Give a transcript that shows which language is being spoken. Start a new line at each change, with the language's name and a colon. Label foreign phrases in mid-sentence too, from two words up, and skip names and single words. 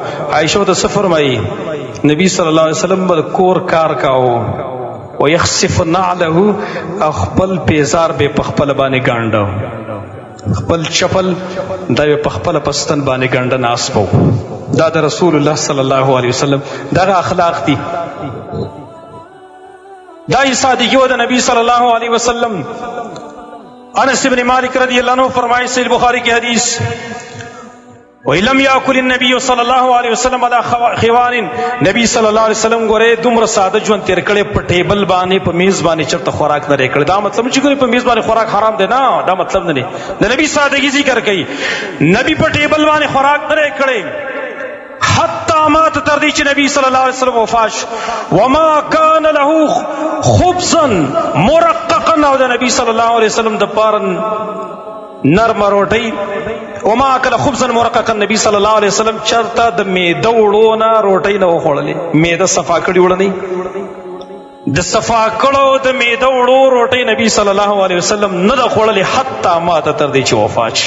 Pashto: عائشہ ته څه فرمایي نبی صلی الله علیه وسلم به کور کار کاوه
Arabic: ويخسف نعله،
Pashto: خپل پیزار به په خپل باندې ګانډو، خپل چپل دا په خپل پستن باندې ګانډه ناس پو. دا د رسول الله صلی الله علیه وسلم دغه اخلاق دي. دا صادقی و د نبی صلی الله علیه وسلم.
Urdu: انس بن مالک رضی اللہ عنہ فرمائے صحیح بخاری کی حدیث،
Arabic: وَإِلَمْ يَأْكُلِ النَّبِيُّ صلی اللہ علیہ وسلم علی خوان،
Pashto: نبی صلی اللہ علیہ وسلم گورے دومره ساده ژوند تیر کړي، په ټیبل باندې په میز باندې چرته خوراک نه لري کړی. دا مطلب چې ګورې په میز باندې خوراک حرام دی، نه، دا مطلب نه دی. د نبی سادگی ذکر کوي، نبی په ټیبل باندې خوراک نه لري کړی
Arabic: حتی مات
Pashto: تر دې چې نبی صلی الله علیه وسلم وفات.
Arabic: وما كان له خبزا مرققا،
Pashto: او د نبی صلی الله علیه وسلم د پاره نرم روټۍ،
Arabic: وما اکل خبزا مرققا،
Pashto: نبی صلی الله علیه وسلم چرته د میده وړو نه روټۍ نه وخوړلې، میده صفا کړي وړه نه، د صفا کړو د میده وړو روټۍ نبی صلی الله علیه وسلم نه ده خوړلې
Arabic: حتی مات
Pashto: تر دې چې وفات شي.